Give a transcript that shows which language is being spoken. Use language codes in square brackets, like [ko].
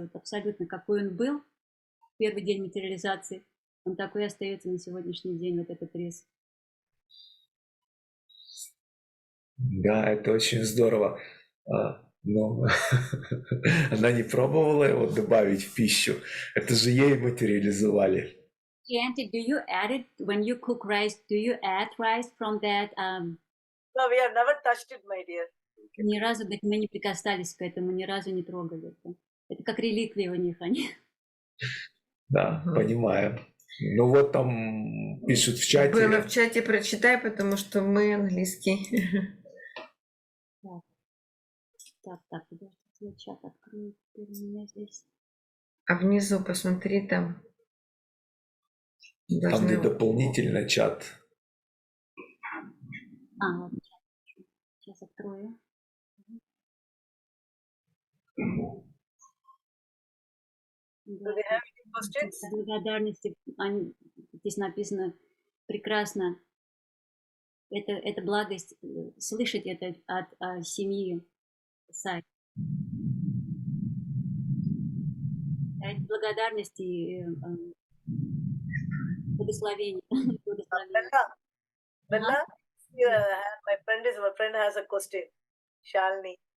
[ru] Вот абсолютно какой он был в первый день материализации, он такой и остается на сегодняшний день, вот этот рис. Да, это очень здорово. Но она не пробовала его добавить в пищу. Это же ей материализовали. [en] Jayanti, do you add it when you cook rice? Do you add rice from that? No, we have never touched it, my dear. [ru] Ни разу, говорит, мы не прикасались к этому, ни разу не трогали это. Это как реликвия у них они. Да, понимаю. Ну вот там пишут в чате. Было в чате, прочитай, потому что мы английский. Так, подожди, я чат открою. У меня здесь. А внизу посмотри там. Там где дополнительно чат. Вот чат. Сейчас открою. Благодарности. Здесь написано прекрасно. Это благость слышать это от семьи Сай. Это благодарность и благословение. [en] Bella, my friend has a question. Shalini.